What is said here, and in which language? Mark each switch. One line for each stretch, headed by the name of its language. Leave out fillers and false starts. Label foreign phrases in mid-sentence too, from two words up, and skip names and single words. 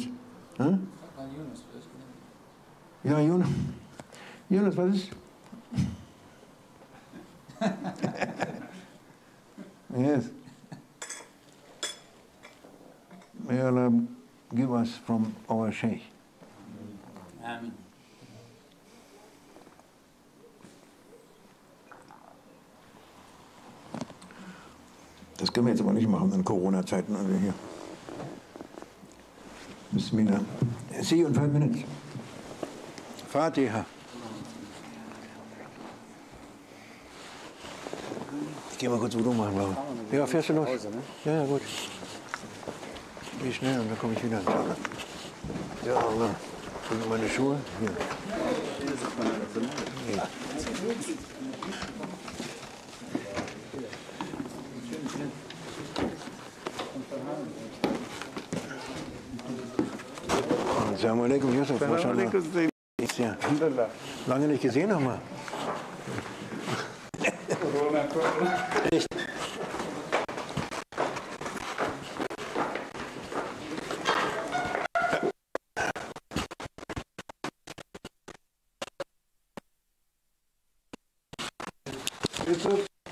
German: Huh? Yeah, Yunus, was ist?
English: Yes. May Allah give us from our Sheikh. Amen.
German: Das können wir jetzt aber nicht machen in Corona-Zeiten. Also hier. Bismillah.
English: See you in 5 minutes. Fatiha.
German: Ich geh mal kurz Wudu machen, glaube ich. Ja, fährst du los? Ja, gut. Geh schnell und dann komme ich wieder. Ja, Allah. Sind meine Schuhe? Hier. Ja.
Arabic: السلام عليكم, Yusuf.
German: Ja. Lange nicht gesehen haben wir. Echt? Yusuf.